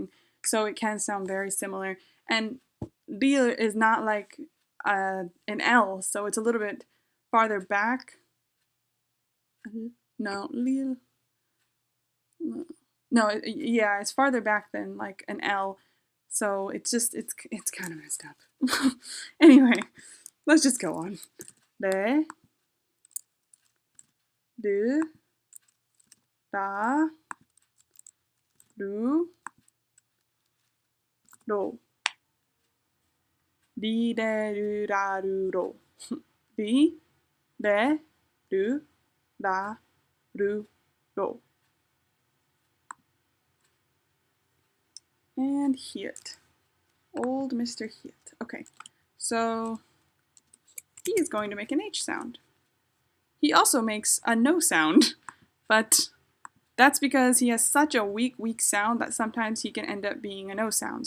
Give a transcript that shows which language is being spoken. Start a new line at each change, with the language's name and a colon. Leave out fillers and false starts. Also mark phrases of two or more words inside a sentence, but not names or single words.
English: So it can sound very similar. And lil is not like an L, so it's a little bit farther back. No, lil. No, yeah, it's farther back than like an L. So it's kind of messed up. Anyway, let's just go on. Le, lu, da, lu, ro. Li, de, lu, da, lu, ro. Li, de, lu, da, lu, ro. And Hiet. Old Mr. Hiet. Okay, so he is going to make an H sound. He also makes a no sound, but that's because he has such a weak sound that sometimes he can end up being a no sound.